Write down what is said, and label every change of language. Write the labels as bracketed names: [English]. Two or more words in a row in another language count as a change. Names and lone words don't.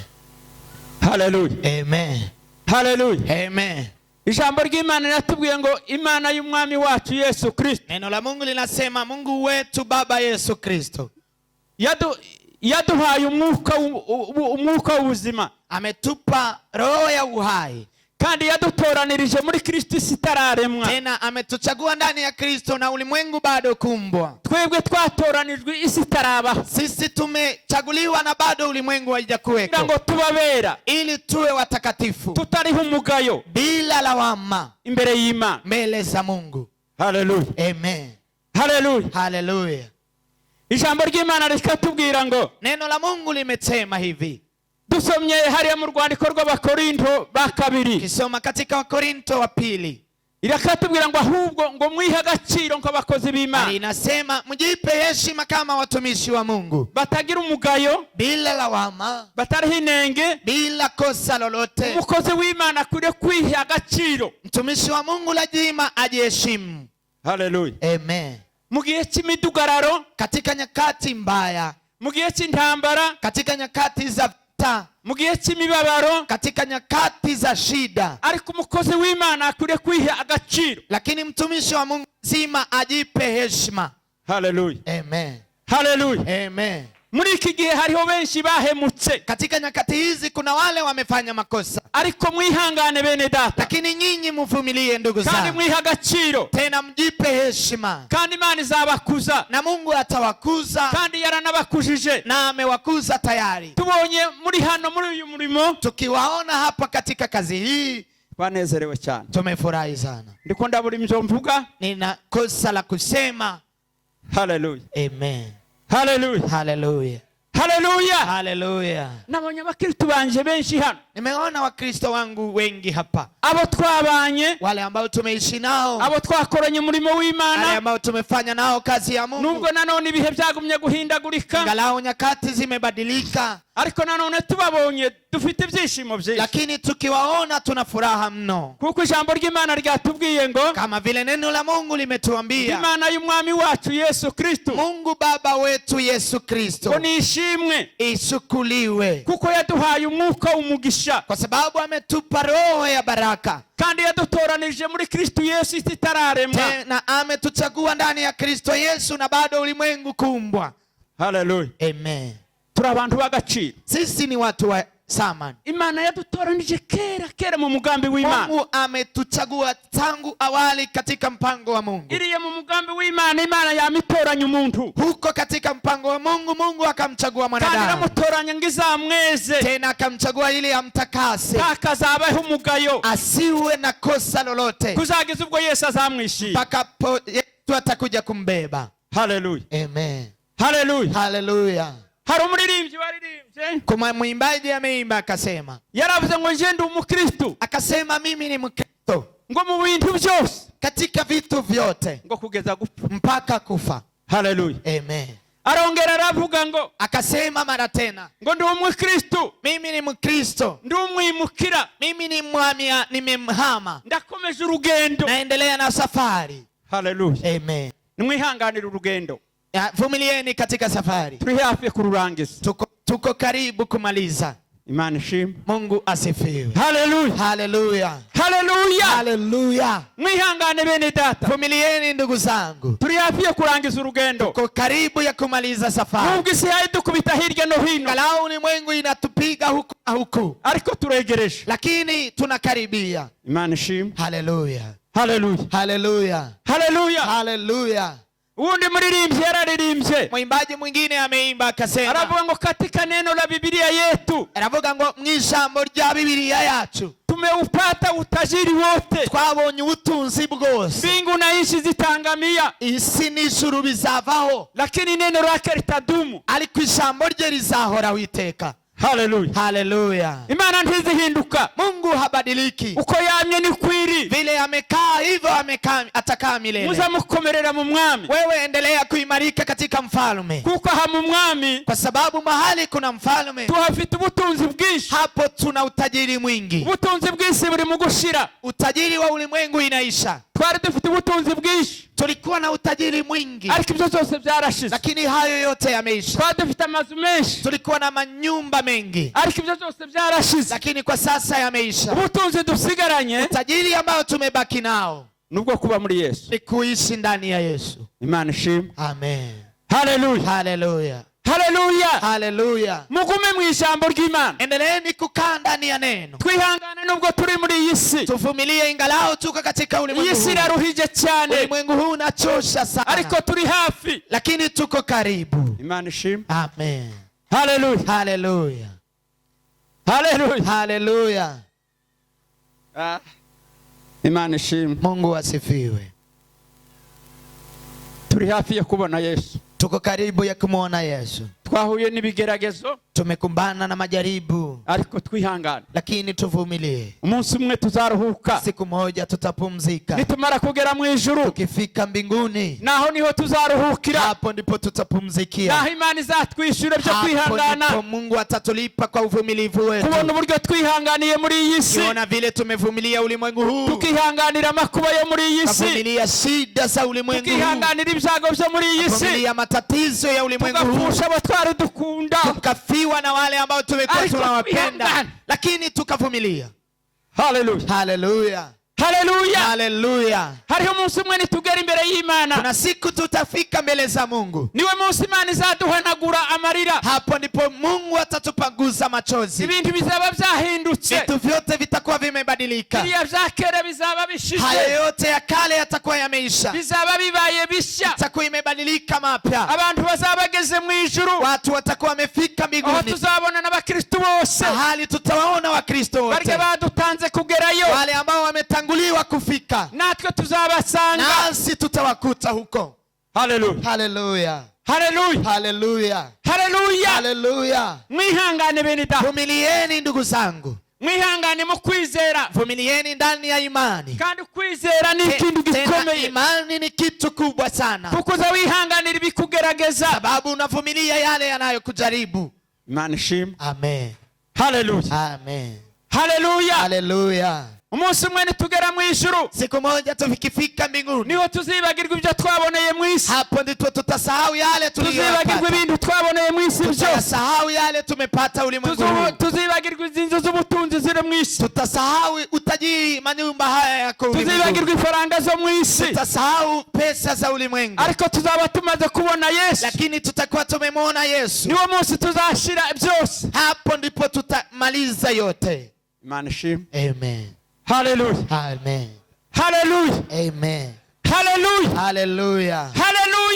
[Kinyarwanda] Hallelujah. Amen. Hallelujah. Amen. Ijambo ry'Imana riratubwiye ngo Imana y'umwami wacu Yesu Kristo. [Swahili] Neno la Mungu linasema Mungu wetu Baba Yesu Kristo. [Kinyarwanda] Yaduhaye umwuka w'ubuzima. [Swahili] Ametupa roho ya uhai. [Kinyarwanda] Kandi yadutoranirije muri Kristo isi itararemwa. [Swahili] Tena ametuchagua ndani ya Kristo na ulimwengu bado kumbwa. [Kinyarwanda] Twebwe twatoranijwe isi itarabaho. [Swahili] Sisi tumechaguliwa na bado ulimwengu haijakuweko. [Kinyarwanda] Ngo tubabera [Swahili] ili tuwe watakatifu. [Kinyarwanda] Tutariho umugayo. [Swahili] Bila lawama. [Kinyarwanda] Imbere y'Imana. [Swahili] Mbele za Mungu. Hallelujah. Amen. Hallelujah. Hallelujah. [Kinyarwanda] Ijambo ry'Imana rikatubwira ngo. [Swahili] Neno la Mungu limesema hivi. [Kinyarwanda] Dusomye hariya mu rwandiko rw'Abakorinto ba 2. [Swahili] Kisoma katika Wakorinto wa 2. [Kinyarwanda] Irakatubwira ngo ahubwo ngo mwihe agaciro nk'abakozi b'Imana. [Swahili] Inasema mjipe heshima kama watumishi wa Mungu. [Kinyarwanda] Batagira umugayo. [Swahili] Bila lawama. [Kinyarwanda] Batariho inenge. [Swahili] Bila kosa lolote. [Kinyarwanda] Umukozi w'Imana akwiriye kwiha agaciro. [Swahili] Mtumishi wa Mungu lazima ajiheshimu. Hallelujah. Amen. [Kinyarwanda] Mu gihe cy'imidugararo. [Swahili] Katika nyakati mbaya. [Kinyarwanda] Mu gihe cy'intambara. [Swahili] Katika nyakati za vita. [Kinyarwanda] Mu gihe cy'imibabaro. [Swahili] Katika nyakati za shida. [Kinyarwanda] Ariko umukozi w'Imana akwiriye kwiha agaciro. [Swahili] Lakini mtumishi wa Mungu lazima ajipe heshima. Hallelujah. Amen. Hallelujah. Amen. [Kinyarwanda] muri iki gihe hariho benshi bahemutse, [Swahili] katika nyakati hizi kuna wale wamefanya makosa, [Kinyarwanda] ariko mwihangane bene data, [Swahili] lakini nyinyi mvumilie ndugu [Kinyarwanda] kandi [Swahili] zangu, [Kinyarwanda] mwiha agaciro, [Swahili] tena mjipe heshima, [Kinyarwanda] kandi Imana izabakuza, [Swahili] na Mungu atawakuza, [Kinyarwanda] kandi yaranabakujije. [Swahili] na amewakuza tayari. [Kinyarwanda] Tubonye muri hano muri uyu murimo, [Swahili] Tukiwaona hapa katika kazi hii [Kinyarwanda] banezerewe cyane. [Swahili] tumefurahi sana. [Kinyarwanda] Ndiko ndabura ibyo mvuga. [Swahili] Nina kosa la kusema. Haleluya, Amen. haleluya, Haleluya. haleluya. Haleluya. [Kinyarwanda] Nabonye abakristo banje benshi hano, [Swahili] Nimeona Wakristo wangu wengi hapa, [Kinyarwanda] abo twabanye, [Swahili] wale ambao tumeishi nao, [Kinyarwanda] abo twakoranye umurimo [Swahili] wale [Kinyarwanda] w'Imana, [Swahili] ambao tumefanya nao kazi ya Mungu. [Kinyarwanda] nubwo nanone ibihe byagumye guhindagurika, [Swahili] Ingalau nyakati zimebadilika, [Kinyarwanda] ariko nanone tubabonye dufite ibyishimo byinshi, [Swahili] lakini tukiwaona tuna furaha mno, [Kinyarwanda] kuko ijambo ry'Imana ryatubwiye ngo [Swahili] kama vile neno la Mungu limetuambia, [Kinyarwanda] Imana y'umwami wacu Yesu Kristo [Swahili] Mungu Baba wetu Yesu Kristo [Kinyarwanda] ngo nishimwe, [Swahili] isukuliwe, [Kinyarwanda] kuko yaduhaye umwuka w'umugisha, [Swahili] kwa sababu ametupa roho ya baraka, [Kinyarwanda] kandi yadutoranije muri Kristo Yesu itararemwa. [Swahili] tena ametuchagua ndani ya Kristo Yesu na bado ulimwengu kuumbwa. Haleluya. Amen. [Kinyarwanda] Turi abantu b'agaciro. [Swahili] Sisi ni watu wa thamani. [Kinyarwanda] Imana yadutoranije kera mu mugambi w'Imana. [Swahili] Mungu ametuchagua tangu awali katika mpango wa Mungu. [Kinyarwanda] Iriye mu mugambi w'Imana, Imana yamitoranya umuntu. [Swahili] Huko katika mpango wa Mungu, Mungu akamchagua [Kinyarwanda] Kandi [Swahili] mwanadamu, [Kinyarwanda] aramutoranya ngo izamweze, [Swahili] tena akamchagua ili amtakase, [Kinyarwanda] akazabaho umugayo, [Swahili] asiwe na kosa lolote, [Kinyarwanda] kuzageza ubwo Yesu azamwishima. [Swahili] mpaka Yesu atakuja kumbeba. Haleluya, Amen. haleluya. Haleluya. [Kinyarwanda] Hari umuririmbyi waririmbye, [Swahili] Kuma mwimbaji ameimba akasema, [Kinyarwanda] yaravuze ngo nje ndi umukristo, [Swahili] akasema mimi ni Mkristo [Kinyarwanda] ngo mu bintu byose, [Swahili] katika vitu vyote [Kinyarwanda] ngo kugeza gupfa. [Swahili] mpaka kufa. Haleluya. Amen. [Kinyarwanda] Arongera aravuga ngo [Swahili] Akasema mara tena, [Kinyarwanda] ngo ndi umukristo, [Swahili] mimi ni Mkristo, [Kinyarwanda] ndi umwimukira, [Swahili] mimi ni mwamia, nimemhama, [Kinyarwanda] ndakomeje urugendo. [Swahili] naendelea na safari. Haleluya. Amen. [Kinyarwanda] Nimwihanganire urugendo, [Swahili] Vumilieni katika safari, [Kinyarwanda] turi hafi kururangiza. [Swahili] tuko karibu kumaliza. [Kinyarwanda] Imana ishimwe. [Swahili] Mungu asifiwe. Haleluya, Haleluya. haleluya. Haleluya. [Kinyarwanda] Mwihangane bene data, [Swahili] Vumilieni ndugu zangu, [Kinyarwanda] turi hafi ya kurangiza urugendo. [Swahili] tuko karibu ya kumaliza safari. [Kinyarwanda] Nubwo isi yadukubita hirya no hino, [Swahili] Ingalau ulimwengu inatupiga huku na huku, [Kinyarwanda] ariko turegereje. [Swahili] lakini tunakaribia. [Kinyarwanda] Imana ishimwe. Haleluya. Haleluya, Haleluya. haleluya. Haleluya. Uwundi muririmbyi yararirimbye, [Swahili] Mwimbaji mwingine ameimba akasema, [Kinyarwanda] aravuga ngo [Swahili] katika neno la Biblia yetu [Kinyarwanda] aravuga ngo mw'ijambo rya Bibiliya yacu [Swahili] tumeupata utajiri wote, [Kinyarwanda] twabonye ubutunzi bwose, [Swahili] mbingu na nchi zitangamia, [Kinyarwanda] isi n'ijuru bizavaho, [Swahili] lakini neno lake litadumu. [Kinyarwanda] ariko ijambo rye rizahoraho iteka. Haleluya. Haleluya. Imana ntizihinduka, [Swahili] Mungu habadiliki, [Kinyarwanda] uko yamye ni kwiri. [Swahili] vile amekaa hivyo atakaa milele. [Kinyarwanda] Muzamukomerera mu mwami, [Swahili] Wewe endelea kuimarika katika mfalme, [Kinyarwanda] kuko aha mu mwami [Swahili] kwa sababu mahali kuna mfalme, [Kinyarwanda] tuhafite ubutunzi bwinshi. [Swahili] hapo tuna utajiri mwingi. [Kinyarwanda] Ubutunzi bw'isi buri mu gushira, [Swahili] Utajiri wa ulimwengu inaisha. [Kinyarwanda] twari dufite ubutunzi bwinshi, [Swahili] Tulikuwa na utajiri mwingi, [Kinyarwanda] ariko ibyo byose byarashize. [Swahili] lakini hayo yote yameisha. [Kinyarwanda] Twari dufite amazu menshi, [Swahili] Tulikuwa na manyumba mengi, [Kinyarwanda] ariko ibyo byose byarashize. [Swahili] lakini kwa sasa yameisha. [Kinyarwanda] Ubutunzi dusigaranye [Swahili] Utajiri ambao tumebaki nao [Kinyarwanda] nubwo kuba muri Yesu. [Swahili] ni kuishi ndani ya Yesu. [Kinyarwanda] Imana ishimwe. Amen. Haleluya, Haleluya. haleluya. Haleluya. Mugume mu ijambo ry'Imana, [Swahili] Endeleeni kukaa ndani ya neno, [Kinyarwanda] twihangane nubwo turi muri iyi si. [Swahili] tuvumilie ingalau tuko katika ulimwengu [Kinyarwanda] Iyi si [Swahili] huu. [Kinyarwanda] iraruhije cyane, [Swahili] Ulimwengu huu unachosha sana, [Kinyarwanda] ariko turi hafi. [Swahili] lakini tuko karibu. [Kinyarwanda] Imana ishimwe. Amen. Haleluya, Haleluya. haleluya. Haleluya. Imana ishimwe. [Swahili] Mungu asifiwe. [Kinyarwanda] Turi hafi ya kubona Yesu, [Swahili] Tuko karibu ya kumwona Yesu. [Kinyarwanda] twahuye n'ibigeragezo, [Swahili] Tumekumbana na majaribu, [Kinyarwanda] ariko twihangane. [Swahili] lakini tuvumilie. [Kinyarwanda] Umunsi umwe tuzaruhuka, [Swahili] Siku moja tutapumzika. [Kinyarwanda] nitumara kugera mu ijuru, [Swahili] Tukifika mbinguni, [Kinyarwanda] naho niho tuzaruhukira, [Swahili] hapo ndipo tutapumzikia. [Kinyarwanda] naho Imana izatwishyura byo [Swahili] Hapo [Kinyarwanda] kwihangana, [Swahili] ndipo Mungu atatulipa kwa uvumilivu wetu. [Kinyarwanda] kubona uburyo twihanganiye muri iyi si, [Swahili] Kiona vile tumevumilia ulimwengu huu, [Kinyarwanda] tukihanganira amakuba yo muri iyi si, [Swahili] tukavumilia shida za ulimwengu huu, [Kinyarwanda] tukihanganira ibyago byo muri iyi si, [Swahili] tukavumilia matatizo ya ulimwengu huu, [Kinyarwanda] tugapfusha abo twari dukunda, [Swahili] tukafiwa na wale ambao tumekuwa [Kinyarwanda] Ariko [Swahili] tunawapenda, [Kinyarwanda] twihangane. [Swahili] lakini tukavumilia. haleluya. Haleluya. haleluya. Haleluya. [Kinyarwanda] Hariho umunsi umwe nitugera imbere y'Imana, [Swahili] Kuna siku tutafika mbele za Mungu. [Kinyarwanda] niwe munsi Imana izaduhanagura amarira. [Swahili] Hapo ndipo Mungu atatupanguza machozi. [Kinyarwanda] Ibintu bizaba byahindutse, [Swahili] Vitu vyote vitakuwa vimebadilika. [Kinyarwanda] biriya vya kera bizaba bishize, [Swahili] Haya yote ya kale yatakuwa yameisha. [Kinyarwanda] bizaba bibaye bishya. [Swahili] Itakuwa imebadilika mapya. [Kinyarwanda] Abantu bazaba bageze mu ijuru, [Swahili] Watu watakuwa wamefika [Kinyarwanda] aho [Swahili] mbinguni. [Kinyarwanda] tuzabona n'abakristo bose [Swahili] Hali tutawaona Wakristo wote. [Kinyarwanda] barya badutanze kugerayo, [Swahili] Wale ambao wametanguliwa kufika. [Kinyarwanda] natwe tuzabasanga. [Swahili] Nasi tutawakuta huko. Haleluya, Haleluya. haleluya, Haleluya. haleluya. Haleluya. [Kinyarwanda] Mwihangane bene data, [Swahili] Vumilieni ndugu zangu. [Kinyarwanda] mwihangane mu kwizera, [Swahili] Vumilieni ndani ya imani. [Kinyarwanda] kandi kwizera ni ikintu [Swahili] Tena [Kinyarwanda] gikomeye, [Swahili] imani ni kitu kubwa sana. [Kinyarwanda] kuko uza wihanganira ibikugerageza. [Swahili] Sababu unavumilia yale yanayokujaribu. [Kinyarwanda] Imana ishimwe. Amen. Haleluya, Amen. haleluya. Haleluya. Umunsi umwe nitugera mu ijuru, [Swahili] Siku moja tukifika mbinguni, [Kinyarwanda] niho tuzibagirwa ibyo twaboneye mu isi, [Swahili] hapo ndipo tutasahau yale [Kinyarwanda] tuzibagirwa [Swahili] tuliyopata. [Kinyarwanda] ibintu twaboneye mu isi byose, [Swahili] Tutasahau yale tumepata ulimwenguni. [Kinyarwanda] tuzibagirwa inzu z'ubutunzi ziri mu isi, [Swahili] Tutasahau utajiri manyumba haya yako [Kinyarwanda] tuzibagirwa [Swahili] ulimwenguni. [Kinyarwanda] ifaranga zo mu isi, [Swahili] Tutasahau pesa za ulimwengu. [Kinyarwanda] ariko tuzaba tumaze kubona Yesu. [Swahili] Lakini tutakuwa tumemwona Yesu. [Kinyarwanda] niwo munsi tuzashira byose. [Swahili] Hapo ndipo tutamaliza yote. [Kinyarwanda] Imana ishimwe. Amen. Haleluya, Amen. haleluya, Amen. haleluya, Haleluya. haleluya.